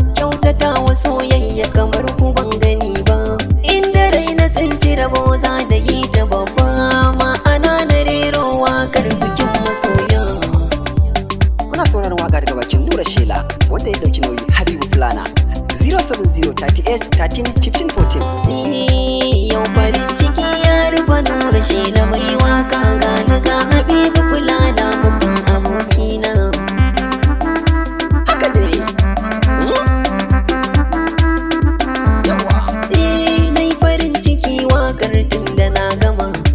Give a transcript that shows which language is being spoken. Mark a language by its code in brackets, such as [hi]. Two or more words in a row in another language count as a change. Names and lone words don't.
[ha] Kyautata wa soyayya kamar ku ban gani ba. Inda rai na tsinci rabo za da yi ta babba. Ma'ana na rero waƙar bikin masoya. Kuna sauraron waƙa daga bakin Nura Shela, wanda ya ɗauki nauyi Habibu Fulana. [en] Zero seven zero thirty-eight thirteen fifteen fourteen. [ha] Eh, yau farin ciki ya rufe Nura Shela mai waka, ga ni ga Habibu Fulana babban abokina. Haka ne. Hmm? Yawa. Eh, nai farin ciki wakar tun da na gama.